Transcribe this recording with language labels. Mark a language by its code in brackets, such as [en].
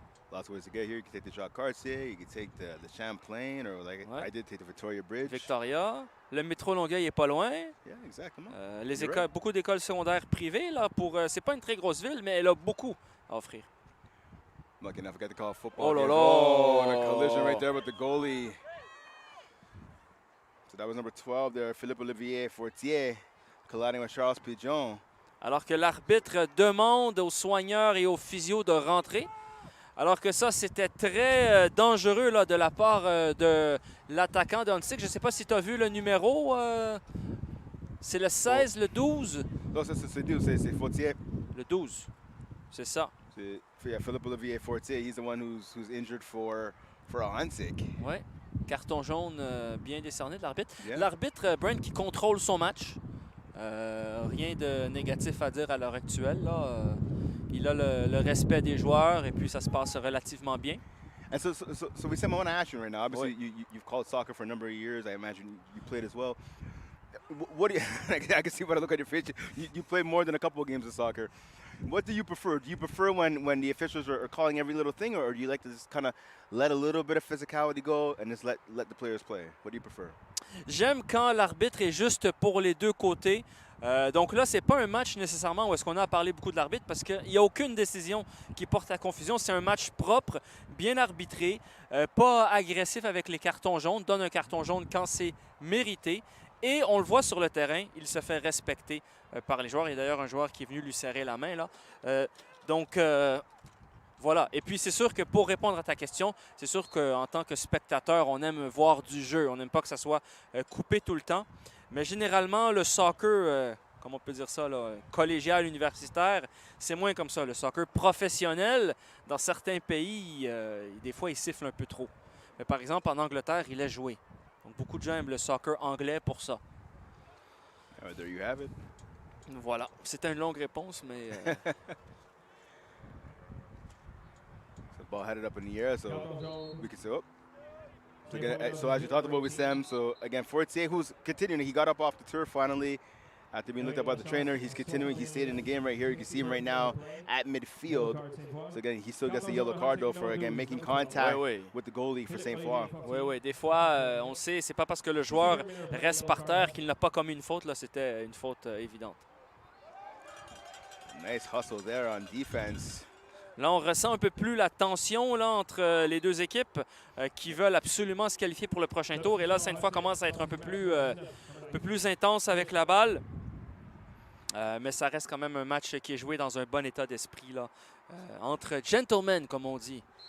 [en] Lots of ways to get here. You can take the Jacques-Cartier, you can take the Champlain, or like I did take the Victoria Bridge. Victoria. [fr] Le métro Longueuil est pas loin. [en] Yeah, [fr] exactement. Les écoles, beaucoup d'écoles secondaires privées. Là, c'est pas une très grosse ville, mais elle a beaucoup à offrir. [en] Lucky enough, I got to call football. [fr] Oh là là! [en] Oh, and a collision right there with the goalie. So that was number 12 there, Philippe Olivier Fortier, colliding with Charles Pigeon. [fr] Alors que l'arbitre demande aux soigneurs et aux physios de rentrer. Alors que ça, c'était très dangereux là, de la part de l'attaquant d'Ahuntsic. Je ne sais pas si tu as vu le numéro. C'est le 16, le 12? Non, c'est Fortier. Le 12, c'est ça. [en] Yeah, Philippe Olivier Fortier, he's the one who's injured for Ahuntsic. [fr] Oui, carton jaune bien décerné de l'arbitre. [en] Yeah. [fr] L'arbitre, Brent, qui contrôle son match. Rien de négatif à dire à l'heure actuelle. Là. Il a le respect des joueurs et puis ça se passe relativement bien. [en] And so Wissam, I want to ask you right now. Obviously, you've called soccer for a number of years. I imagine you played as well. What do you? I can see when I look at your face. You played more than a couple of games of soccer. What do you prefer? Do you prefer when the officials are calling every little thing, or do you like to just kind of let a little bit of physicality go and just let the players play? What do you prefer? [fr] J'aime quand l'arbitre est juste pour les deux côtés. Donc là, c'est pas un match nécessairement où est-ce qu'on a parlé beaucoup de l'arbitre parce qu'il n'y a aucune décision qui porte à confusion. C'est un match propre, bien arbitré, pas agressif avec les cartons jaunes. Donne un carton jaune quand c'est mérité. Et on le voit sur le terrain, il se fait respecter par les joueurs. Il y a d'ailleurs un joueur qui est venu lui serrer la main. Là. Voilà. Et puis, c'est sûr que pour répondre à ta question, c'est sûr qu'en tant que spectateur, on aime voir du jeu. On n'aime pas que ça soit coupé tout le temps. Mais généralement, le soccer, comment on peut dire ça, là, collégial, universitaire, c'est moins comme ça. Le soccer professionnel, dans certains pays, des fois, il siffle un peu trop. Mais par exemple, en Angleterre, il est joué. Donc, beaucoup de gens aiment le soccer anglais pour ça. [en] There you have it. [fr] Voilà. C'était une longue réponse, mais... [en] The ball headed up in the air, so we can say, oh. So as you talked about with Sam, so again, Fortier, who's continuing, he got up off the turf finally after being looked at by the trainer. He's continuing, he stayed in the game right here. You can see him right now at midfield. So again, he still gets a yellow card though for, again, making contact with the goalie for Sainte Foy. [fr] Oui, des fois, on sait, c'est pas parce que le joueur reste par terre qu'il n'a pas commis une faute. Là, c'était une faute évidente. [en] Nice hustle there on defense. [fr] Là, on ressent un peu plus la tension là, entre les deux équipes qui veulent absolument se qualifier pour le prochain tour. Et là, Sainte-Foy commence à être un peu plus intense avec la balle. Mais ça reste quand même un match qui est joué dans un bon état d'esprit là, entre gentlemen, comme on dit.